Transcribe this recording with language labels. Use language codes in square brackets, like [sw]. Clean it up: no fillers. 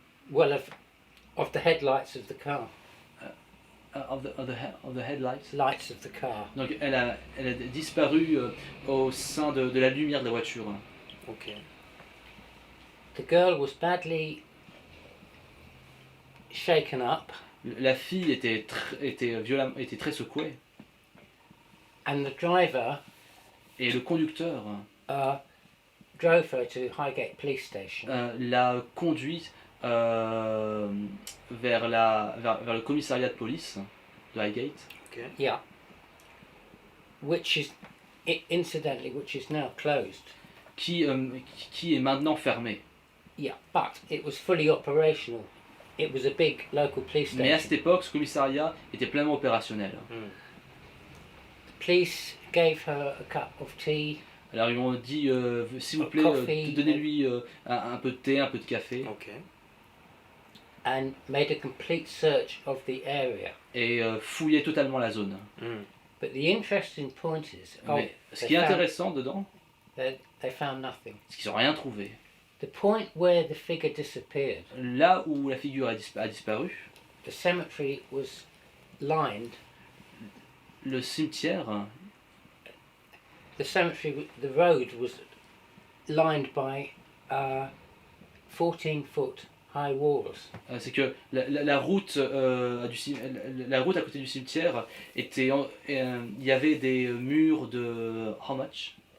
[en] Well, of the headlights of the car. Of the headlights. Lights of the car. [fr] Donc elle a disparu au sein de la lumière de la voiture. Ok. [en] The girl was badly shaken up, [fr] La fille était très secouée [en] and the driver [fr] et le conducteur [en] drove her to Highgate Police Station. [fr] l'a conduite vers le commissariat de police de Highgate. Ok. Yeah. [en] Which is, incidentally, which is now closed. [fr] Qui est maintenant fermé. [en] Yeah, but it was fully operational. It was a big local police [fr] Mais à [en] station. [fr] cette époque, ce commissariat était pleinement opérationnel. [en] The police gave her a cup of tea. [fr] Alors ils m'ont dit, s'il vous plaît, [en] Coffee. [fr] donnez-lui un peu de thé, un peu de café. Ok. [en] And made a complete search of the area. [fr] Et fouillez totalement la zone. [en] But the interesting point is, [fr] Mais ce qui est intéressant dedans, [en] they found nothing. [fr] c'est qu'ils n'ont rien trouvé. [en] The point where the figure disappeared, [fr] Là où la figure a disparu, [en] the cemetery was lined. [fr] le cimetière, [en] The road was lined by 14-foot high walls. [fr] c'est que la route la route à côté du cimetière était, il y avait des murs de [en] how much?